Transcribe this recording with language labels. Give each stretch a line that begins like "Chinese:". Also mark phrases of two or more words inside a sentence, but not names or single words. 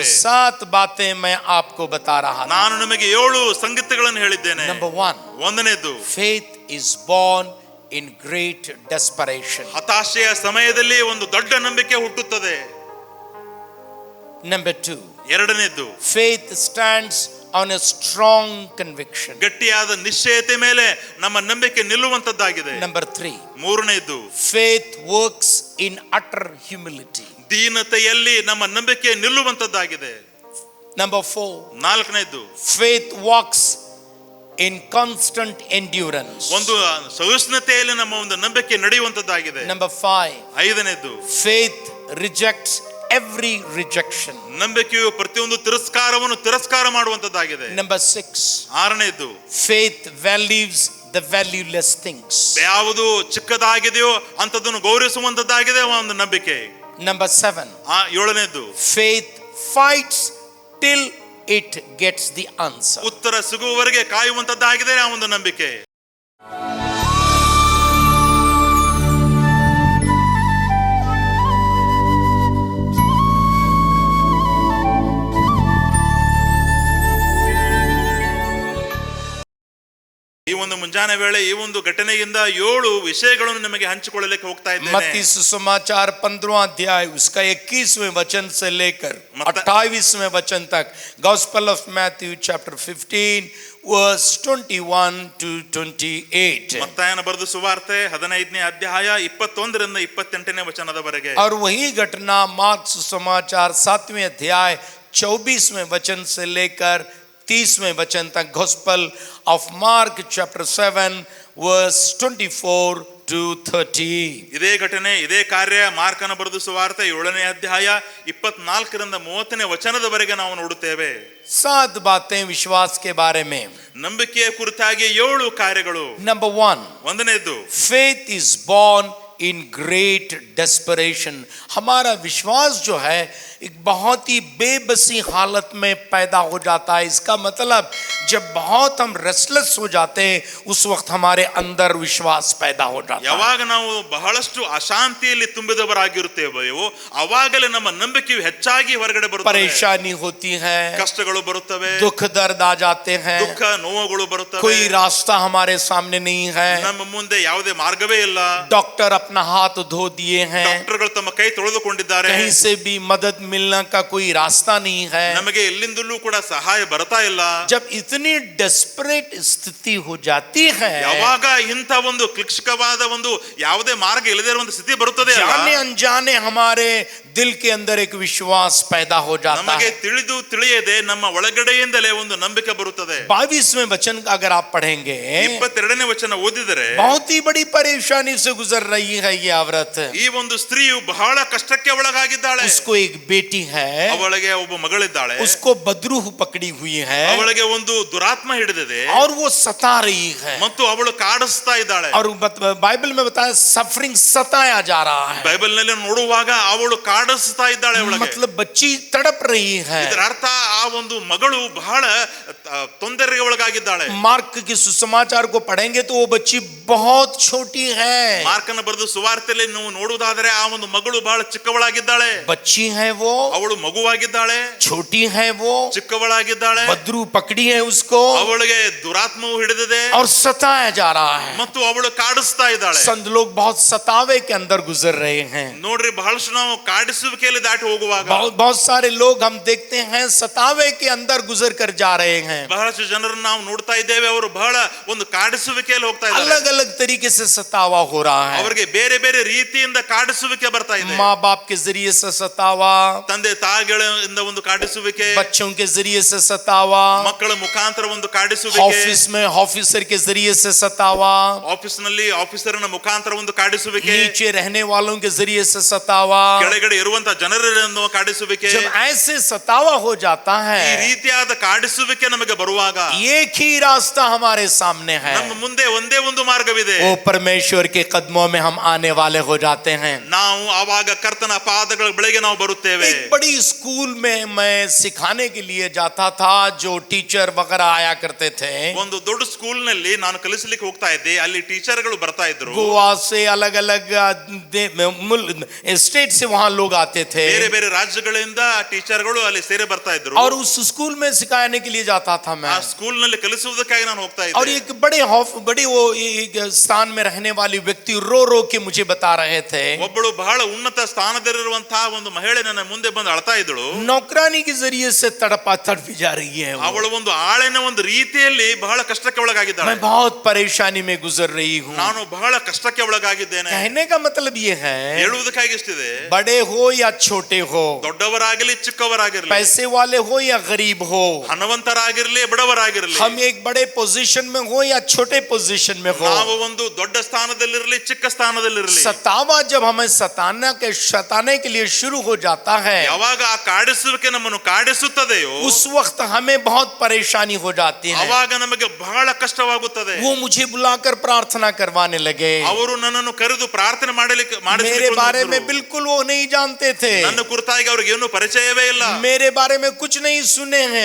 Hindi: 7 बातें मैं आपको बता रहा था.
Kannada: ನಾನು ನಿಮಗೆ 7 ಸಂಗತಿಗಳನ್ನು ಹೇಳಿದ್ದೇನೆ.
English: Number 1,
Kannada: ಒಂದನೇದು,
English: faith is born in great desperation.
Kannada: ಹತಾಶೆಯ ಸಮಯದಲ್ಲಿ ಒಂದು ದೊಡ್ಡ ನಂಬಿಕೆ ಹುಟ್ಟುತ್ತದೆ.
English: Number 2,
Kannada: ಎರಡನೇದು,
English: faith stands on a strong conviction.
Kannada: ಗಟ್ಟಿಯಾದ ನಿಶ್ಚಯತೆ ಮೇಲೆ ನಮ್ಮ ನಂಬಿಕೆ ನಿಲ್ಲುವಂತದ್ದಾಗಿದೆ.
English: Number 3,
Kannada: ಮೂರನೇದು,
English: faith works in utter humility.
Kannada: ದೀನತೆಯಲ್ಲಿ ನಮ್ಮ ನಂಬಿಕೆ ನಿಲ್ಲುವಂತದ್ದಾಗಿದೆ.
English: Number 4,
Kannada: ನಾಲ್ಕನೇದು,
English: faith walks in constant endurance.
Kannada: ಒಂದು ಸಹಿಷ್ಣುತೆಯಲ್ಲಿ ನಮ್ಮ ಒಂದು ನಂಬಿಕೆ ನಡೆಯುವಂತದ್ದಾಗಿದೆ.
English: Number 5,
Kannada: ಐದನೇದು,
English: faith rejects every rejection.
Kannada: ನಂಬಿಕೆಯು ಪ್ರತಿಯೊಂದು ತಿರಸ್ಕಾರವನ್ನು ತಿರಸ್ಕಾರ ಮಾಡುವಂತದ್ದಾಗಿದೆ.
English: Number 6,
Kannada: ಆರನೇದು,
English: faith values the valueless things.
Kannada: ಯಾವುದು ಚಿಕ್ಕದಾಗಿದೆಯೋ ಅಂತದನ್ನು ಗೌರವಿಸುವಂತದ್ದಾಗಿದೆ ಒಂದು ನಂಬಿಕೆ.
English: Number 7,
Kannada: ಏಳನೇದು,
English: faith fights till it gets the answer.
Kannada: ಉತ್ತರ ಸಿಗುವವರೆಗೆ ಕಾಯುವಂತದ್ದಾಗಿದೆ ಆ ಒಂದು ನಂಬಿಕೆ. ಈ ಒಂದು ಮುಂಜಾನೆ ವೇಳೆ ಈ ಒಂದು ಘಟನೆಯಿಂದ 7 ವಿಷಯಗಳನ್ನು ನಿಮಗೆ ಹಂಚಿಕೊಳ್ಳಲಿಕ್ಕೆ ಹೋಗ್ತಾ ಇದ್ದೇನೆ.
Hindi: मत्ती सुसमाचार 15वां अध्याय उसका 21वें वचन से लेकर 28वें वचन तक.
English: Gospel of Matthew chapter 15 verse 21 to 28.
Kannada: ಮತ್ತಾಯನ ಬರೆದ ಸುವಾರ್ತೆ 15ನೇ ಅಧ್ಯಾಯ 21 ರಿಂದ 28ನೇ ವಚನದವರೆಗೆ.
Hindi: और वही घटना मार्क सुसमाचार 7वें अध्याय 24वें वचन से लेकर 30वें वचन तक.
English: Gospel of Mark chapter 7 verse 24 to 30.
Kannada: ಇದೇ ಘಟನೆ ಇದೇ ಕಾರ್ಯ ಮಾರ್ಕನ ಬರೆದ ಸುವಾರ್ತೆ 7ನೇ ಅಧ್ಯಾಯ 24 ರಿಂದ 30ನೇ ವಚನದವರೆಗೆ ನಾವು ನೋಡುತ್ತೇವೆ.
Hindi: 7 बातें विश्वास के बारे में.
Kannada: ನಂಬಿಕೆಯ ಕುರಿತಾಗಿ 7 ಕಾರ್ಯಗಳು.
English: Number 1,
Kannada: ಒಂದನೇದು,
English: faith is born in great desperation.
Hindi: हमारा विश्वास जो है एक बहुत ही बेबसी हालत में पैदा हो जाता है. इसका मतलब जब बहुत हम रेस्टलेस हो जाते हैं उस वक्त हमारे अंदर विश्वास पैदा हो जाता है.
Kannada: ಯಾವಾಗ ನಾವು ಬಹಳಷ್ಟು ಅಶಾಂತಿಯಲ್ಲಿ ತುಂಬಿದವರಾಗಿರುತ್ತೇವೆಯೋ ಆವಾಗಲೇ ನಮ್ಮ ನಂಬಿಕೆಯು ಹೆಚ್ಚಾಗಿ ಹೊರಗಡೆ ಬರುತ್ತದೆ.
Hindi: परेशानी होती है,
Kannada: ಕಷ್ಟಗಳು ಬರುತ್ತವೆ,
Hindi: दुख दर्द आ जाते हैं,
Kannada: ದುಃಖ ನೋವುಗಳು ಬರುತ್ತವೆ,
Hindi: कोई रास्ता हमारे सामने नहीं है,
Kannada: ನಮ್ಮ ಮುಂದೆ ಯಾವುದೇ ಮಾರ್ಗವೇ ಇಲ್ಲ,
Hindi: डॉक्टर अपना हाथ धो दिए हैं,
Kannada: ಡಾಕ್ಟರ್ಗಳು ತಮ್ಮ ಕೈ ತೊಳೆದುಕೊಂಡಿದ್ದಾರೆ,
Hindi: कहीं से भी मदद मिलने का कोई रास्ता नहीं है.
Kannada: ನಮಗೆ ಎಲ್ಲಿಂದಲೂ ಕೂಡ ಸಹಾಯ ಬರ್ತಾ ಇಲ್ಲ.
Hindi: जब इतनी डेस्परेट स्थिति हो जाती है,
Kannada: ಯಾವಾಗ ಇಂಥ ಒಂದು ಕ್ಲಿಷ್ಟವಾದ ಒಂದು ಯಾವುದೇ ಮಾರ್ಗ ಇಲ್ಲದೆ ಇರುವಂತ ಸ್ಥಿತಿ ಬರುತ್ತದೆ,
Hindi: जाने अनजाने हमारे दिल के अंदर एक विश्वास पैदा हो जाता
Kannada: ನಮಗೆ
Hindi: है.
Kannada: ತಿಳಿದು ತಿಳಿಯದೆ ನಮ್ಮ ಒಳಗಡೆಯಿಂದಲೇ ಒಂದು ನಂಬಿಕೆ ಬರುತ್ತದೆ.
Hindi: 22वें वचन अगर आप पढ़ेंगे,
Kannada: 22ನೇ ವಚನ ಓದಿದರೆ
Hindi: बहुत ही बड़ी परेशानी से गुजर रही है ये औरत.
Kannada: ಈ ಒಂದು ಸ್ತ್ರೀಯು ಬಹಳ ಕಷ್ಟಕ್ಕೆ ಒಳಗಾಗಿದ್ದಾಳೆ.
Hindi: उसको एक बेटी है,
Kannada: ಅವಳಿಗೆ ಒಬ್ಬ ಮಗಳಿದ್ದಾಳೆ,
Hindi: उसको बदरूह पकड़ी हुई है
Kannada: ಅವಳಿಗೆ ಒಂದು ದುರಾತ್ಮ ಹಿಡಿದಿದೆ
Hindi: और वो सता रही है.
Kannada: ಮತ್ತು ಅವಳು ಕಾಡಿಸ್ತಾ ಇದ್ದಾಳೆ.
Hindi: और बाइबल में बताया सफरिंग सताया जा रहा है.
Kannada: ಬೈಬಲ್ ನಲ್ಲಿ ನೋಡುವಾಗ ಅವಳು ಕಾಡಿಸ್ತಾ ಇದ್ದಾಳೆ. ಅವಳಿಗೆ
Hindi: मतलब बच्ची तड़प रही है.
Kannada: ಇದರ ಅರ್ಥ ಆ ಒಂದು ಮಗಳು ಬಹಳ ತೊಂದರೆಗೆ ಒಳಗಾಗಿದ್ದಾಳೆ.
Hindi: मार्क के सुसमाचार को पढ़ेंगे तो वो बच्ची बहुत छोटी है.
Kannada: ಮಾರ್ಕನ ಬರೆದ ಸುವಾರ್ತೆಯಲ್ಲಿ ನೀವು ನೋಡುವುದಾದರೆ ಆ ಒಂದು ಮಗಳು ಬಹಳ ಚಿಕ್ಕವಳಾಗಿದ್ದಾಳೆ.
Hindi: बच्ची है वो,
Kannada: ಅವಳು ಮಗುವಾಗಿದ್ದಾಳೆ,
Hindi: छोटी है वो,
Kannada: ಚಿಕ್ಕವಳಾಗಿದ್ದಾಳೆ,
Hindi: बदरू पकड़ी है उसको
Kannada: ಅವಳಿಗೆ ದುರಾತ್ಮವು ಹಿಡಿದಿದೆ
Hindi: और सताया जा रहा है.
Kannada: ಮತ್ತು ಅವಳು ಕಾಡಿಸ್ತಾ ಇದ್ದಾಳೆ.
Hindi: संत लोग बहुत सतावे के अंदर गुजर रहे हैं.
Kannada: ನೋಡ್ರಿ, ಬಹಳಷ್ಟು ನಾವು ಕಾಡಿಸುವಿಕೆಯಲ್ಲಿ ದಾಟಿ ಹೋಗುವಾಗ
Hindi: बहुत सारे लोग हम देखते हैं सतावे के अंदर गुजर कर जा रहे हैं.
Kannada: ಬಹಳಷ್ಟು ಜನರನ್ನು ನಾವು ನೋಡ್ತಾ ಇದ್ದೇವೆ, ಅವರು ಬಹಳ ಒಂದು ಕಾಡಿಸುವಿಕೆಯಲ್ಲಿ ಹೋಗ್ತಾ ಇದ್ದಾರೆ.
Hindi: अलग अलग तरीके से सतावा हो रहा है.
Kannada: ಅವರಿಗೆ ಬೇರೆ ಬೇರೆ ರೀತಿಯಿಂದ ಕಾಡಿಸುವಿಕೆ ಬರ್ತಾ ಇದೆ.
Hindi: माँ बाप के जरिए से सतावा,
Kannada: ತಂದೆ ತಾಯಿಗಳಿಂದ ಒಂದು ಕಾಡಿಸುವಿಕೆ,
Hindi: बच्चों के जरिए से सतावा,
Kannada: ಮಕ್ಕಳ ಮುಖಾಂತರ ಒಂದು ಕಾಡಿಸುವಿಕೆ,
Hindi: ऑफिस में ऑफिसर के जरिए से सतावा,
Kannada: ಆಫೀಸ್ ನಲ್ಲಿ ಆಫೀಸರ್ನ ಮುಖಾಂತರ ಒಂದು ಕಾಡಿಸುವಿಕೆ,
Hindi: नीचे रहने वालों के जरिए से सतावा.
Kannada: ಕೆಳಗಡೆ ಇರುವಂತ ಜನರನ್ನು ಕಾಡಿಸುವಿಕೆ.
Hindi: जब ऐसे सतावा हो जाता
Kannada: ಈ
Hindi: है,
Kannada: ರೀತಿಯಾದ ಕಾಡಿಸುವಿಕೆ ನಮಗೆ ಬರುವಾಗ
Hindi: एक ही रास्ता हमारे सामने है.
Kannada: ನಮ್ಮ ಮುಂದೆ ಒಂದೇ ಒಂದು ಮಾರ್ಗವಿದೆ.
Hindi: वो परमेश्वर के कदमों में हम आने वाले हो जाते हैं।
Kannada: ನಾವು ಆವಾಗ ಕರ್ತನ ಪಾದಗಳ ಬಳಿಗೆ ನಾವು ಬರುತ್ತೇವೆ.
Hindi: एक बड़ी स्कूल में मैं सिखाने के लिए जाता था, जो टीचर वगैरह आया करते थे।
Kannada: ಒಂದು ದೊಡ್ಡ ಸ್ಕೂಲ್ ನಲ್ಲಿ ನಾನು ಕಲಿಸಲಿಕ್ಕೆ ಹೋಗ್ತಾ ಇದ್ದೆ. ಅಲ್ಲಿ ಟೀಚರ್ಗಳು ಬರ್ತಾ ಇದ್ರು.
Hindi: गोवा से अलग अलग स्टेट से वहां लोग आते थे।
Kannada: ಬೇರೆ ಬೇರೆ ರಾಜ್ಯಗಳಿಂದ ಟೀಚರ್ಗಳು ಅಲ್ಲಿ ಸೇರಿ ಬರ್ತಾ ಇದ್ರು.
Hindi: और उस स्कूल में सिखाने के लिए जाता था मैं।
Kannada: ಆ ಸ್ಕೂಲ್ ನಲ್ಲಿ ಕಲಿಸುವುದಕ್ಕಾಗಿ ನಾನು ಹೋಗ್ತಾ
Hindi: और
Kannada: ಇದ್ದೆ.
Hindi: एक बड़े वो एक स्थान में रहने वाली व्यक्ति रो रो के मुझे बता रहे थे।
Kannada: ಒಬ್ಬಳು ಬಹಳ ಉನ್ನತ ಸ್ಥಾನದಲ್ಲಿರುವಂತಹ ಒಂದು ಮಹಿಳೆ ನನ್ನ ಮುಂದೆ ಬಂದು ಅಳ್ತಾ ಇದ್ದಳು.
Hindi: नौकरानी के जरिए से तड़पी जा रही है वो।
Kannada: ಅವಳು ಒಂದು ಆಳಿನ ಒಂದು ರೀತಿಯಲ್ಲಿ ಬಹಳ ಕಷ್ಟಕ್ಕೆ ಒಳಗಾಗಿದ್ದಾಳೆ.
Hindi: मैं बहुत परेशानी में गुजर रही हूँ।
Kannada: ನಾನು ಬಹಳ ಕಷ್ಟಕ್ಕೆ ಒಳಗಾಗಿದ್ದೇನೆ.
Hindi: कहने का मतलब ये है,
Kannada: ಹೇಳುವುದಕ್ಕಾಗಿ ಇಷ್ಟಿದೆ,
Hindi: बड़े हो या छोटे हो,
Kannada: ದೊಡ್ಡವರಾಗಲಿ ಚಿಕ್ಕವರಾಗಿರಲಿ,
Hindi: पैसे वाले हो या गरीब हो,
Kannada: ಹಣವಂತರಾಗಿರಲಿ ಬಡವರಾಗಿರಲಿ,
Hindi: हम एक बड़े पोजीशन में हो या छोटे पोजीशन में हो,
Kannada: ನಾವು ಒಂದು ದೊಡ್ಡ ಸ್ಥಾನದಲ್ಲಿರಲಿ ಚಿಕ್ಕ ಸ್ಥಾನದಲ್ಲಿರಲಿ,
Hindi: सतावा जब हमें सताने के लिए शुरू हो जाता है,
Kannada: ಯಾವಾಗ ಆ ಕಾಡಿಸುವಿಕೆ ನಮ್ಮನ್ನು ಕಾಡಿಸುತ್ತದೆಯೋ
Hindi: उस वक्त हमें बहुत परेशानी हो जाती है।
Kannada: ಅವಾಗ ನಮಗೆ ಬಹಳ ಕಷ್ಟವಾಗುತ್ತದೆ.
Hindi: वो मुझे बुलाकर प्रार्थना करवाने लगे।
Kannada: ಅವರು ನನ್ನನ್ನು ಕರೆದು ಪ್ರಾರ್ಥನೆ
Hindi: मेरे बारे में बिल्कुल वो नहीं जानते थे।
Kannada: ನನ್ನ ಕುರಿತಾಗಿ ಅವ್ರಿಗೆ ಏನು ಪರಿಚಯವೇ ಇಲ್ಲ.
Hindi: मेरे बारे में कुछ नहीं सुने हैं।